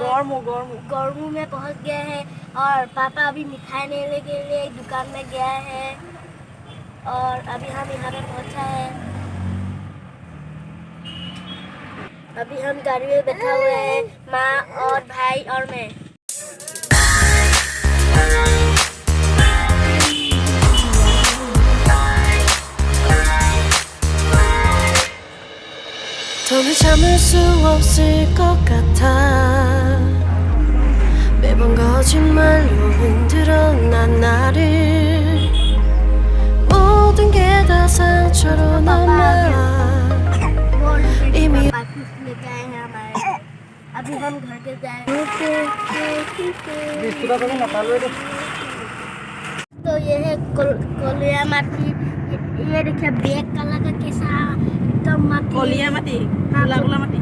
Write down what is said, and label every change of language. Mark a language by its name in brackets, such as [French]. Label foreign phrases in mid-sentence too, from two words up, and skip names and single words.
[Hindi] गौरमू में पहुँच गए हैं और पापा अभी मिठाई लेने के लिए एक दुकान में गया है और अभी हम यहाँ पे पहुँचा है। अभी हम गाड़ी में बैठा हुए हैं, माँ और भाई और मैं। [Korean] 더는 참을 수 없을 것 같아. 매번 거짓말로 흔들어 난 나를. 모든 게 다 상처로 남아. 이미 [Hindi] अभी हम घर के जाए तो ये है कोलिया माटी। ये देखिए [English] black color [Hindi] का कैसा एकदम माटी। कोलिया माटी, हाँ, कुला माटी।